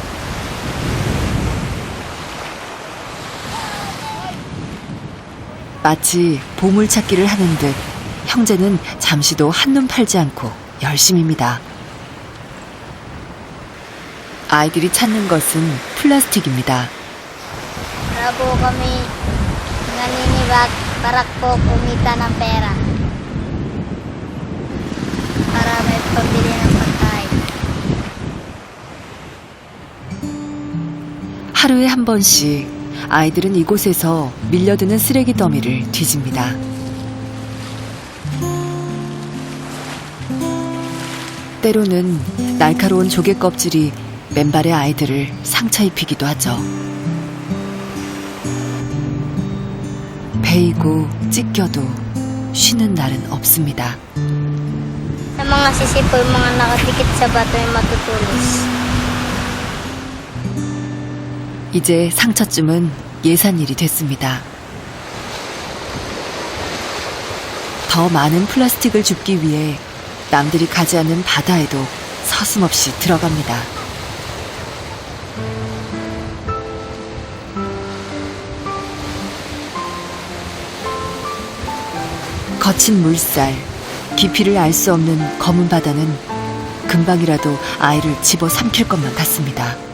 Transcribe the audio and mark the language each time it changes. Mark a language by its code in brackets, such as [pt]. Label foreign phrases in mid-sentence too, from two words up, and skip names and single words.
[ko] 마치 보물찾기를 하는 듯 형제는 잠시도 한눈 팔지 않고 열심입니다. 아이들이 찾는 것은 플라스틱입니다. [tl] Para po kami naninibak para po kumita ng pera. Para may pambili ng pagkain. [ko] 하루에 한 번씩 아이들은 이곳에서 밀려드는 쓰레기 더미를 뒤집니다. 때로는 날카로운 조개 껍질이 맨발의 아이들을 상처 입히기도 하죠. 베이고 찢겨도 쉬는 날은 없습니다. [tl] Sa mga sisipo, yung mga nakadikit sa bato ay matutulis. [ko] 이제 상처쯤은 예산일이 됐습니다. 더 많은 플라스틱을 줍기 위해 남들이 가지 않는 바다에도 서슴없이 들어갑니다. 거친 물살, 깊이를 알 수 없는 검은 바다는 금방이라도 아이를 집어삼킬 것만 같습니다.